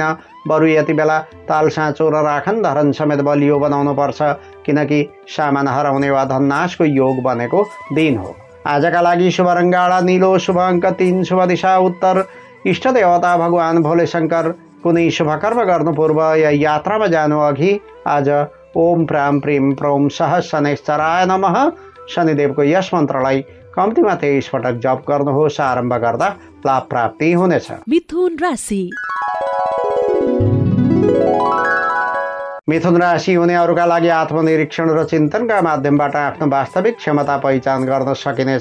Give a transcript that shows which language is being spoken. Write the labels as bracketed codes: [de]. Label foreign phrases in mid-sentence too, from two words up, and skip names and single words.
[ne] बरु यति बेला ताल साँचो र राखन धरन समेत बलियो बनाउनुपर्छ, किनकि सामान हराउने वा धननाशको योग बनेको दिन हो। आजका लागि शुभ रङ्ग गाढा नीलो, शुभ अङ्क 3, शुभ दिशा उत्तर, इष्ट देवता भगवान भोले शङ्कर। कुनै शुभ कर्म गर्नु पूर्व या यात्रामा जानु अघि आज [sa] ओम प्राम प्रीम प्रौम सह शनैश्चराय नमः [ne] शनिदेवको यस मन्त्रलाई कम्तीमा 23 पटक जप गर्नुहोस्। आरम्भ गर्दा लाभ प्राप्ति हुनेछ। मिथुन राशि। मिथुन राशि हुनेहरूका लागि आत्मनिरीक्षण र चिन्तनका माध्यमबाट आफ्नो वास्तविक क्षमता पहिचान गर्न सकिनेछ।